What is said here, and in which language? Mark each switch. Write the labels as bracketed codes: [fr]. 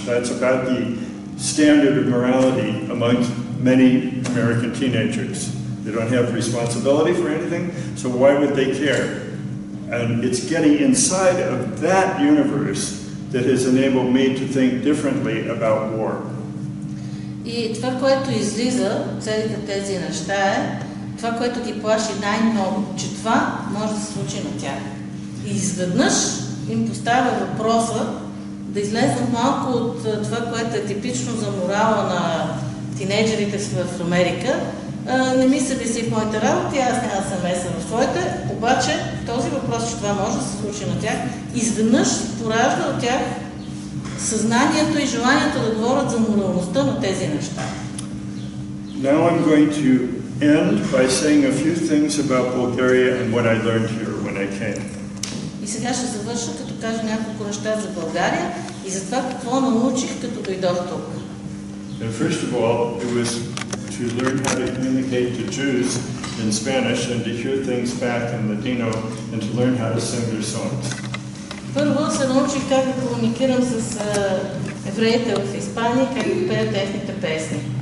[en] That's about the standard of morality amongst many American teenagers. They don't have responsibility for anything, so why would they care? And it's getting inside of that universe that has enabled me to think differently about war. [bg] И това, което излиза от целите тези неща е, това, което ги плаши най-много, че това може да се случи на тях. И изведнъж им поставя въпроса да излезнат малко от това, което е типично за морала на тинейджерите в Америка. Не мисля ли си в моите работи, аз няма да се меса в своите, обаче този въпрос, че това може да се случи на тях, изведнъж поражда от тях съзнанието и желанието да говорят за моралността на тези неща. [en] Now I'm going to end by saying a few things about Bulgaria and what I learned here when I came. [bg] И сега ще завърша, като кажа няколко неща за България и за това какво научих, като дойдох тук. [en] And first of all, it was to learn how to communicate to Jews in Spanish and to hear things back in Ladino and to learn how to sing their songs. [bg] Първо се научих как да комуникирам с евреите в Испания, как да пеят техните песни.